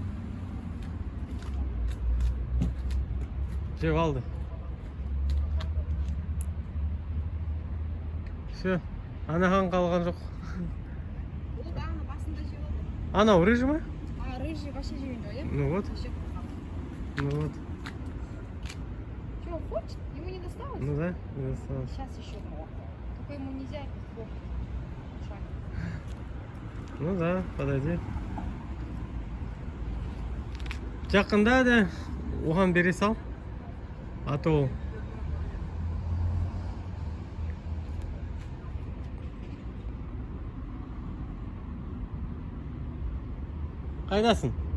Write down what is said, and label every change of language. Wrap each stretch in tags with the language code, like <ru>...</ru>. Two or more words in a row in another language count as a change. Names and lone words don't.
<kk>Жеп алды. Все, анаған қалған жоқ. Ол да ана басында жеп алды. Анау рыжий ма? А,</kk> <ru>рыжий вообще</ru> <kk>жеген жоқ, иә?</kk> <ru>Ну вот.</ru> <kk>Вообще қорқам.</kk> <ru>Ну вот. Че, хочет? Ему не досталось? Ну да, не досталось. Сейчас еще. Только ему нельзя. Шаг. Ну да, подойди.</ru> <kk>Жақында да оған бере сал.</kk> <ru>А то</ru> <kk>ол. Қайдасың?</kk>